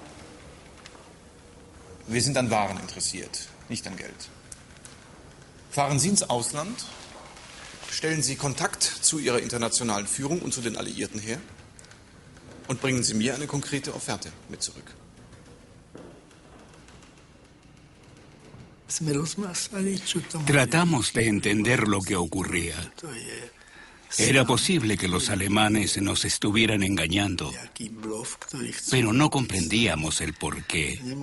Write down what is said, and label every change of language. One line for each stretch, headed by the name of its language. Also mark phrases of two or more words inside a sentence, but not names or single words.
German: Wir sind an Waren interessiert, nicht an Geld. Fahren Sie ins Ausland, stellen Sie Kontakt zu Ihrer internationalen Führung und zu den Alliierten her und bringen Sie mir eine konkrete Offerte mit zurück.
Spanish: Tratamos de entender lo que ocurría. Era posible que los alemanes nos estuvieran engañando, pero no comprendíamos el porqué.